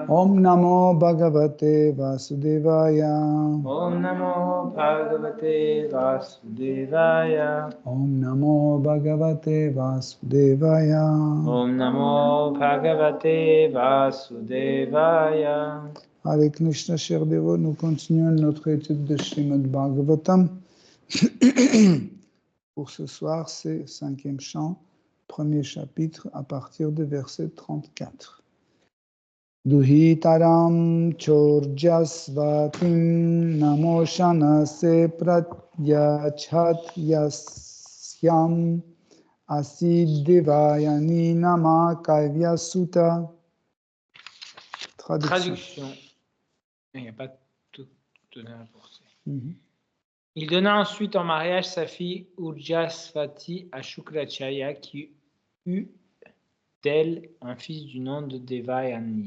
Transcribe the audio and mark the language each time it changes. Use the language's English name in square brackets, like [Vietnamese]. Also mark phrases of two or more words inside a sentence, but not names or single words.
[Sanskrit] Om Namo Bhagavate Vasudevaya. Om Namo Bhagavate Vasudevaya. Om Namo Bhagavate Vasudevaya. Om Namo Bhagavate Vasudevaya. Hare Krishna, [French] chers dévots, nous continuons notre étude de Srimad Bhagavatam. Pour ce soir, c'est 5e chant, premier chapitre, à partir du verset 34. [Sanskrit] Duhitaram chorjasvatim namoshanase pratyachat yasyam asidevayani nama kavyasuta. [French] Traduction. Il n'y a pas tout donné à porter. Il donna ensuite en mariage sa fille Urjasvati à Shukracharya qui eut d'elle un fils du nom de Devayani.